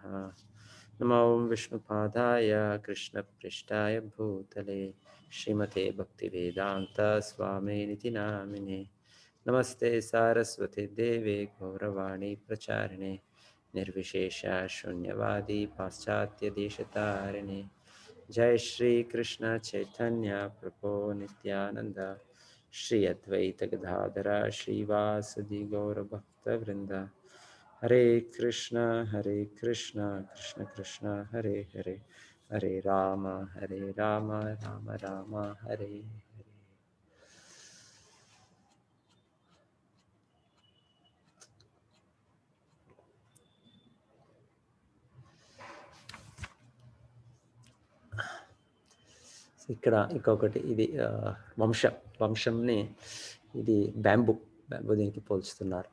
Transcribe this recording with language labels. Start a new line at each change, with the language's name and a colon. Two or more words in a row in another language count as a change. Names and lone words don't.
Sanskrit: నమో విష్ణుపాదాయ కృష్ణప్రేష్ఠాయ భూతలే శ్రీమతే భక్తివేదాంత స్వామినితి నామినే. నమస్తే సారస్వతి దేవే గౌరవాణి ప్రచారిణే నిర్విశేష శూన్యవాది పాశ్చాత్య దేశతారిణే. जय श्री कृष्ण चैतन्य प्रभो नित्यानंद श्री अद्वैत गदाधर श्रीवासदि गौर भक्त वृंद. हरे कृष्ण कृष्ण कृष्ण हरे हरे హరే రామ హరే రామ రామ రామ హరే హరే.
Telugu: ఇక్కడ ఇంకొకటి ఇది వంశంని ఇది బ్యాంబూ దీనికి పోల్చుతున్నారు.